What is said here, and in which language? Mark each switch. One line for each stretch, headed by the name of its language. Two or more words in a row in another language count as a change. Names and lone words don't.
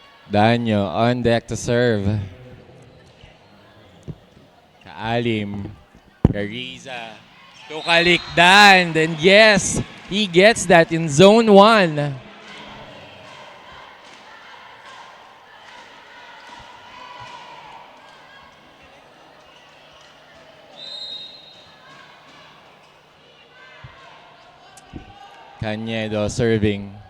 English: Danyo on deck to serve. Kaalim. Gariza. Tukalikdan. And yes, he gets that in zone 1. Cañedo serving.